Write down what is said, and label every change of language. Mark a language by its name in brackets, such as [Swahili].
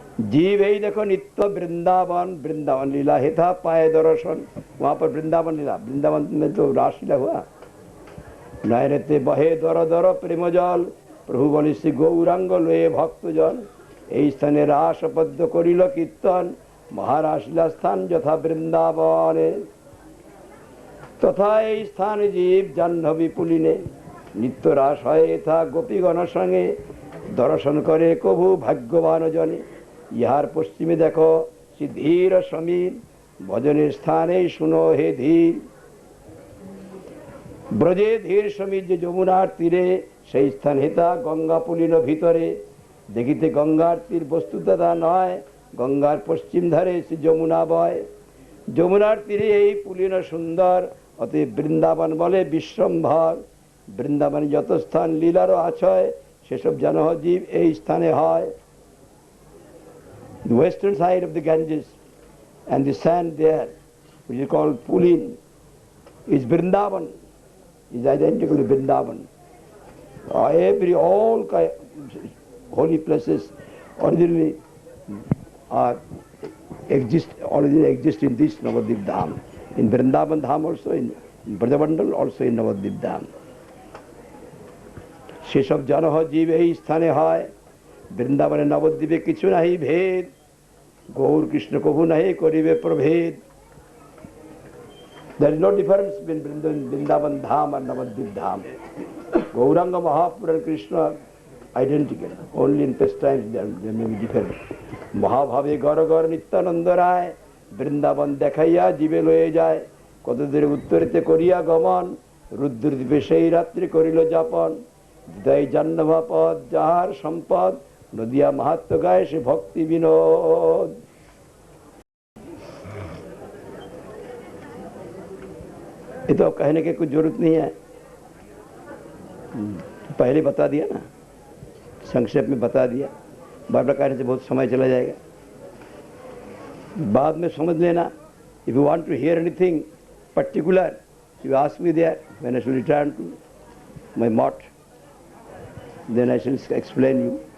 [Bangla] जीव ही देखो नित्य वृंदावन, वृंदावन लीला हेता पाए दर्शन, [Hindi] वहाँ पर वृंदावन लीला, वृंदावन में तो रासलीला हुआ। [Bangla] नयनते बहे दर दर प्रेम जल, प्रभु बलि श्री गौरांग लोए भक्तजन, এই স্থানে রাস পদ্য করিল কীর্তন, মহারাসলীলা স্থান যথা বৃন্দাবনে। তথা এই স্থানে জীব জাহ্নবী পুলিনে, নিত্য রাস হয় এথা গোপীগণ সঙ্গে, দর্শন করে কভু ভাগ্যবান জনে। ইহার পশ্চিমে দেখো শ্রী ধীর সমীর, ভজনের স্থানে শুনো হে ধীর। ব্রজে ধীর সমীর যে যমুনার তীরে, সেই স্থান হেতা গঙ্গা পুলিন ভিতরে। দেখিতে গঙ্গার তীর বস্তুতা তা নয়, গঙ্গার পশ্চিম ধারে শ্রী যমুনা বয়। যমুনার তীরে এই পুলিন সুন্দর, অতএব বৃন্দাবন বলে বিশ্বম্ভর। বৃন্দাবনে যত স্থান লীলারও আছয়, সেসব যেন জীব এই স্থানে হয়। [English] The western side of the Ganges and the sand there, which is called Pulin, is Vrindavan, is identical to Vrindavan. All holy places originally exist in this Navadvip Dham. In Vrindavan Dham also, in Brajamandal also, in Navadvip Dham. [Bangla] সেসব জনহ জীব এই স্থানে হয়। বৃন্দাবনে নবদ্বীপে কিছু নাহি ভেদ, গৌর কৃষ্ণ কভু নাহি করিবে প্রভেদ। [English] There is no difference between Vrindavan Dham and Navadvip Dham. Gauranga Mahaprabhu and Krishna identical, only in pastimes they may be different. [Bangla] মহাভাবে গর গর নিত্যানন্দ রায়, বৃন্দাবন দেখাইয়া জীবে লয়ে যায়। কত দূরে উত্তরেতে করিয়া গমন, রুদ্রদ্বীপে সেই রাত্রি করিল যাপন। হৃদয় জাহ্নবা পদ যাহার সম্পদ, নদিয়া মাহাত্ম্য গায় সে ভক্তি বিনোদ। [Hindi] ये तो कहने की कुछ जरूरत नहीं है, पहले बता दिया ना, संक्षेप में बता दिया। बार बार कहने से बहुत समय चला जाएगा, बाद में समझ लेना। [English] If you want to hear anything particular, you ask me there when I should return to my मठ, then I shall explain you.